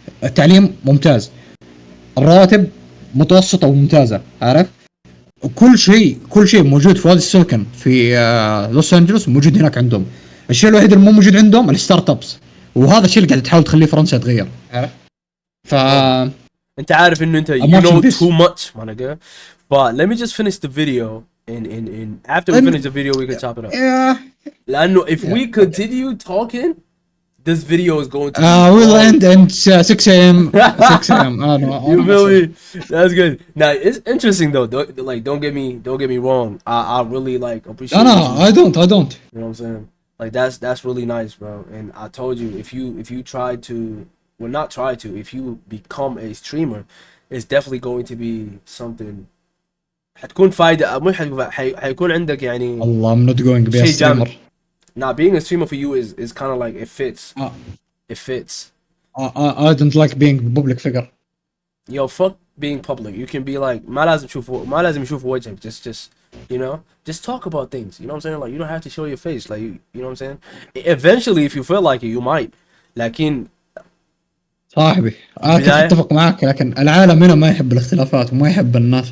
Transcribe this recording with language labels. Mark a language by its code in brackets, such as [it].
[ar] التعليم ممتاز، الرواتب متوسطة وممتازة، عارف؟ كل شيء موجود في وادي السيليكون في لوس أنجلوس موجود هناك عندهم. الشيء الوحيد اللي مو موجود عندهم الستارت ابس، وهذا الشيء اللي قاعد تحاول تخليه فرنسا تغير، عارف؟ [en] انت عارف انه انت you know too much my nigga. But let me just finish the video and after we finish the video we can chop it up. لأنه if we continue talking this video is going to we'll end in 6 a.m. 6 a.m. You feel me? That's good. Now it's interesting though. Don't get me wrong. I really like appreciate. No, I don't. You know what I'm saying? Like that's really nice, bro. And I told you if you try to, well not try to, if you become a streamer, it's definitely going to be something. [ar] حتكون فايدة مش حيكون عندك يعني. [en] Allah, I'm not going to be a streamer. Nah, being a streamer for you is kind of like it fits. It fits. I don't like being a public figure. Yo, fuck being public. You can be like ما لازم يشوف وجهك. Just you know, just talk about things. You know what I'm saying? Like you don't have to show your face. Like you know what I'm saying? Eventually, if you feel like it, you might. [ar] لكن صاحبي اتفق معك، لكن العالم هنا ما يحب الاختلافات وما يحب الناس